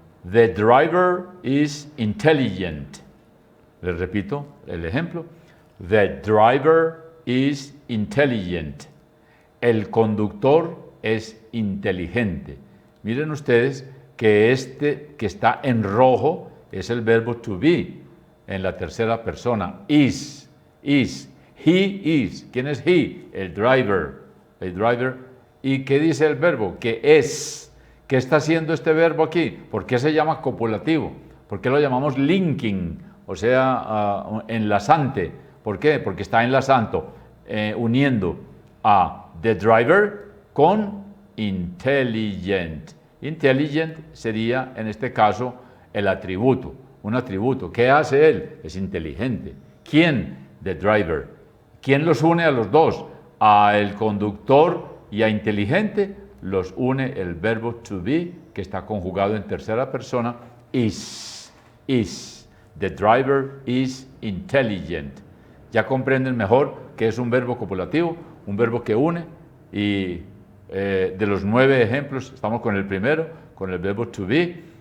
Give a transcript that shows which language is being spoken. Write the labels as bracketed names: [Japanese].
[English] The driver is intelligent. [Spanish] Les repito el ejemplo. [English] The driver is intelligent. [Spanish] El conductor es inteligente. Miren ustedes que este que está en rojo es el verbo to be en la tercera persona. [English] Is. He is. [Spanish] ¿Quién es he? El driver. El driver. ¿Y qué dice el verbo? Que es. ¿Qué está haciendo este verbo aquí? ¿Por qué se llama copulativo? ¿Por qué lo llamamos linking? O sea, enlazante. ¿Por qué? Porque está enlazando, uniendo a [English] the driver [Spanish] con intelligent. Intelligent sería, en este caso, el atributo. un atributo. ¿Qué hace él? Es inteligente. ¿Quién? [English] The driver. [Spanish] ¿Quién los une a los dos? A el conductor y a inteligente los une el verbo [English] to be, [Spanish] que está conjugado en tercera persona, is. [English] The driver is intelligent. [Spanish] Ya comprenden mejor que es un verbo copulativo, un verbo que une, y de los 9 ejemplos, estamos con el primero, con el verbo to be.